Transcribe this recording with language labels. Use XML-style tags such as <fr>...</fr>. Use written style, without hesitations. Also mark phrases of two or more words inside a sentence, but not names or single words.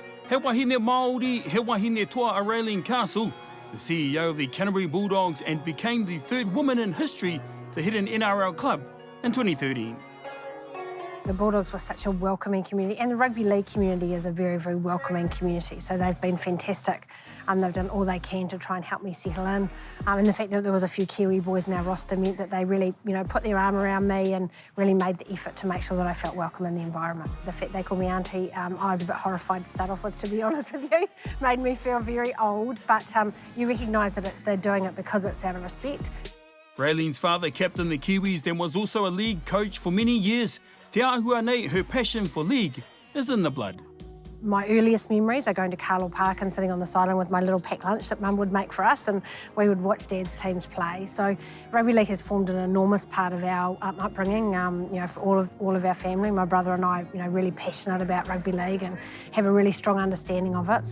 <mi>He wahine Māori, he wahine toa a</mi> <en>Raelene Castle, the CEO of the Canterbury Bulldogs, and became the third woman in history to hit an NRL club in 2013. The Bulldogs were such a welcoming community, and the rugby league community is a very, very welcoming community. So they've been fantastic. They've done all they can to try and help me settle in. And the fact that there was a few Kiwi boys in our roster meant that they really, put their arm around me and really made the effort to make sure that I felt welcome in the environment. The fact they called me auntie, I was a bit horrified to start off with, to be honest with you. Made me feel very old, but you recognise that they're doing it because it's out of respect. Raelene's father captained the Kiwis, then was also a league coach for many years.</en> <mi>Te Āhua nei,</mi> <en>her passion for league is in the blood. My earliest memories are going to Carlisle Park and sitting on the sideline with my little packed lunch that Mum would make for us, and we would watch Dad's teams play. So rugby league has formed an enormous part of our upbringing, for all of our family. My brother and I, really passionate about rugby league and have a really strong understanding of it.</en>